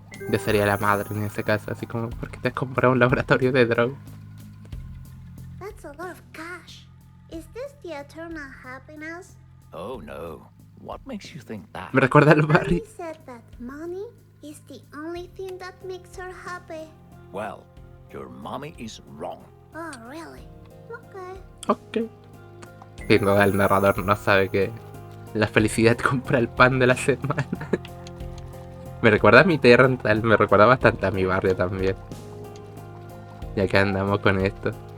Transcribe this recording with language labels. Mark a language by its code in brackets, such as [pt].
[es] Yo sería la madre en ese caso, así como, ¿por qué te has comprado un laboratorio de droga? [en] That's a lot of cash. Is this the eternal happiness? Oh no. What makes you think that? [es] Me recuerda al barrio. [en] Daddy said that money is the only thing that makes her happy. Well, your mommy is wrong. Oh, really? Okay. Ok. [es] Sin duda el narrador no sabe que la felicidad compra el pan de la semana. Me recuerda a mi tierra natal, me recuerda bastante a mi barrio también. Ya que andamos con esto.